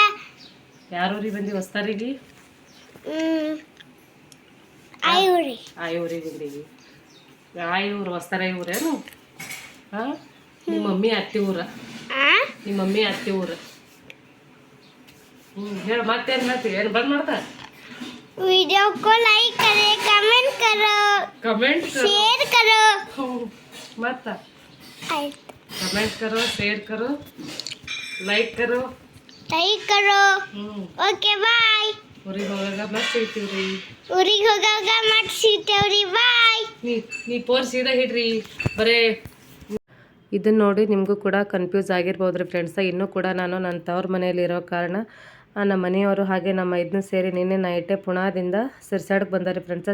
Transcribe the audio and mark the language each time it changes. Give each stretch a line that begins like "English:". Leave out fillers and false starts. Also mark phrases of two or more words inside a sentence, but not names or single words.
Kannada: ಯಾರೂರಿಗೆ ಬಂದು ಹೊಸ್ತಾರಿಗೆ? ಆಯೂರಿಗೆ ಬಂದೀವಿ. ಆಯೂರು ಹೊಸ್ತಾರ ಊರೇನು? ಹಾಂ, ನಿಮ್ಮ ಮಮ್ಮಿ ಅತ್ತಿ ಊರ? ನಿಮ್ಮ ಮಮ್ಮಿ ಅತ್ತಿ ಊರ? ಹೇಳು, ಮತ್ತೇನು ಹೇಳ್ತೀವಿ? ಏನು ಬಂದ್ ಮಾಡ್ತಾ?
Hindi: वीडियो को लाइक करें, कमेंट शेयर करो. मत कमेंट करो, शेयर करो, लाइक करो.
English: okay bye.
Kannada: ಊರಿಗೆ ಹೋಗಾಗ ಮತ್ತೆ ಸಿಗ್ತೀವ್ರಿ. ಊರಿಗೆ ಹೋಗಾಗ ಮತ್ತೆ ಸಿಗ್ತೇವ್ರಿ. ಬಾಯ್. ನೀ ಪೋರ್ ಸೀದಾ ಹಿಡ್ರಿ. ಬರೇ ಇದನ್ನು ನೋಡಿ ನಿಮಗೂ ಕೂಡ ಕನ್ಫ್ಯೂಸ್ ಆಗಿರ್ಬೋದು ರೀ ಫ್ರೆಂಡ್ಸ. ಇನ್ನೂ ಕೂಡ ನಾನು ನನ್ನ ತವ್ರ ಮನೆಯಲ್ಲಿ ಇರೋ ಕಾರಣ ನಮ್ಮ ಮನೆಯವರು ಹಾಗೆ ನಮ್ಮ ಇದನ್ನು ಸೇರಿ ನಿನ್ನೆ ನೈಟೇ ಪುಣಾದಿಂದ ಸಿರ್ಸಾಡ್ಗೆ ಬಂದಾರೆ ಫ್ರೆಂಡ್ಸ.